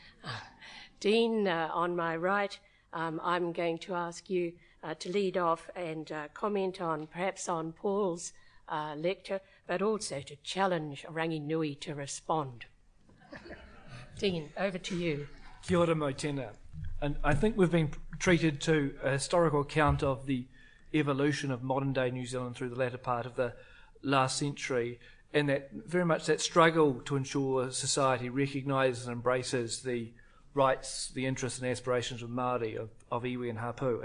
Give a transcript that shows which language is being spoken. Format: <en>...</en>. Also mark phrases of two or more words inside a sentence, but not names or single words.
<en>Dean, on my right, I'm going to ask you to lead off and comment on, perhaps on Paul's lecture, but also to challenge Ranginui to respond. Dean, over to you.</en> <mi>Kia ora mo tēnā.</mi> <en>And I think we've been treated to a historical account of the evolution of modern-day New Zealand through the latter part of the last century, and that very much that struggle to ensure society recognises and embraces the rights, the interests and aspirations of Māori, of iwi and hapu.</en>